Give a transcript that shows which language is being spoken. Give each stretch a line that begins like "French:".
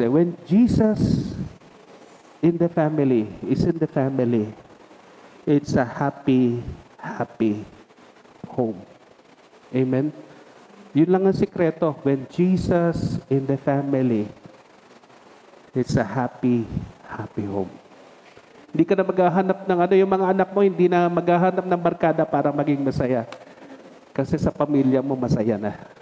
English: When Jesus in the family, is in the family, it's a happy, happy home. Amen?
Filipino: Yun lang ang sikreto.
English: When Jesus in the family, it's a happy, happy home.
Filipino: Hindi ka na maghahanap ng yung mga anak mo, hindi na maghahanap ng barkada para maging masaya. Kasi sa pamilya mo, masaya na.